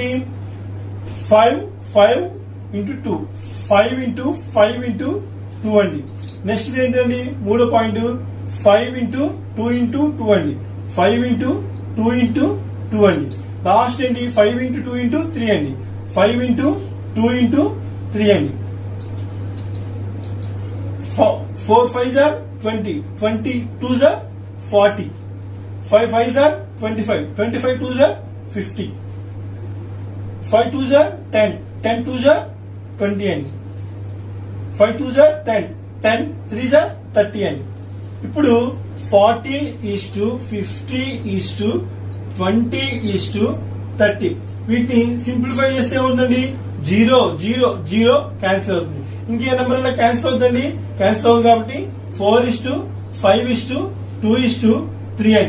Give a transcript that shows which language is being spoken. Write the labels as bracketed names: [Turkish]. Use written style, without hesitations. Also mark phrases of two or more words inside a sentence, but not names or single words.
[English] 5 5 into 2, 5 into 5 into 2 అండి. నెక్స్ట్ [Telugu] ఏంటండి? మూడో [English] పాయింట్ 5 into 2 into 2 అండి. 5 into 2 into 2 అండి. లాస్ట్ ఏంటి 5 into 2 into 3 అండి. 5 into 2 into 3 అండి. 4 5s are 20, 20 2s are 40, 5 5s are 25, 25 2s are 50, 5 2s are 10, 10 2s are 20 అండి. 5 2s are 10, 10 3s are 30 అండి. [Telugu] ఇప్పుడు 40:50:20:30 వీటిని సింప్లిఫై చేస్తే ఏముందండి 0 0 0 క్యాన్సిల్ అవుతుంది. ఇంకే [English] number cancel [Telugu] అవుతుందండి, క్యాన్సిల్ అవుతుంది కాబట్టి 4:5:2:3 అండి.